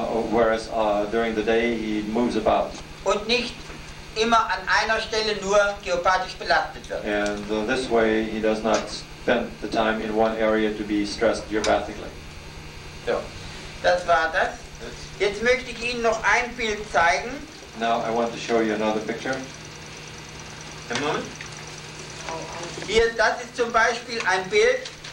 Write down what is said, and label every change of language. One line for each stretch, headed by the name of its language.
English: whereas during the day he moves about.
German: und nicht immer an einer Stelle nur geopathisch belastet wird.
English: And this way he does not spend the time in one area to be stressed geopathically.
German: So, das war das. Jetzt möchte ich Ihnen noch ein Bild zeigen.
English: Now I want to show you another picture.
German: Moment. Hier, das ist zum Beispiel ein Bild.